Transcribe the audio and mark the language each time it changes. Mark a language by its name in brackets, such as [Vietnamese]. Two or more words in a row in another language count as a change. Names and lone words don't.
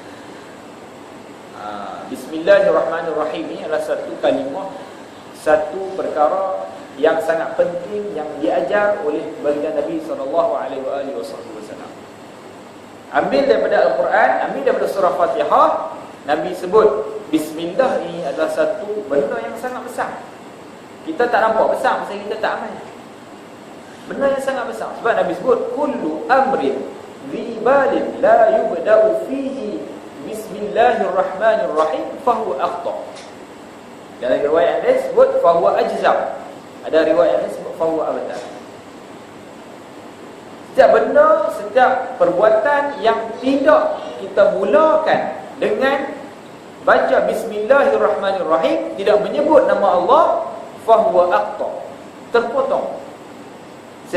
[Malay] Bismillahirrahmanirrahim ini adalah satu kalimah, satu perkara yang sangat penting yang diajar oleh baginda Nabi SAW. Ambil daripada Al-Quran, ambil daripada surah Fatihah, Nabi sebut Bismillah ini adalah satu benda yang sangat besar. Kita tak nampak besar masa kita tak amal. Benda yang sangat besar. Sebab Nabi sebut [Arabic] كل أمر ذي بال لا يبدأ فيه بسم الله الرحمن الرحيم فهو أخطأ. [Malay] Dalam riwayat lain sebut [Arabic] فهو أجذم. [Malay] Ada riwayat lain sebut [Arabic] فهو أبتر. [Malay] Setiap benda, setiap perbuatan yang tidak kita mulakan dengan baca Bismillahirrahmanirrahim, tidak menyebut nama Allah, [Arabic] فهو أقطع, [Malay] terpotong.